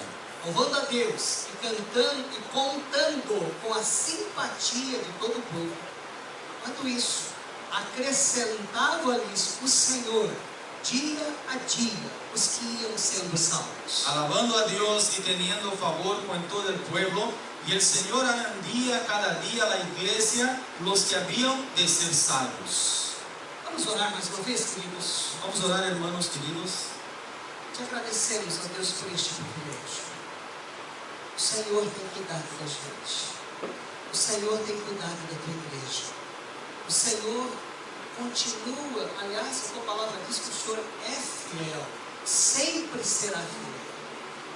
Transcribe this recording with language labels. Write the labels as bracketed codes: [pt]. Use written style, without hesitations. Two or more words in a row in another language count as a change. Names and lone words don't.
[pt] Louvando a Deus e cantando e contando com a simpatia de todo o povo. Enquanto isso, acrescentava-lhes o Senhor, dia a dia, os que iam sendo salvos. [es] Alabando a Dios y teniendo favor con todo el pueblo, y el Señor añadía cada día a la iglesia los que habían de ser salvos. [pt] Vamos orar mais uma vez, queridos. [es] Vamos a orar, hermanos queridos. [pt] Te agradecemos, a Deus, por este privilégio. O Senhor tem cuidado da gente. O Senhor tem cuidado da tua igreja. O Senhor continua, aliás, a tua palavra diz que o Senhor é fiel, sempre será fiel.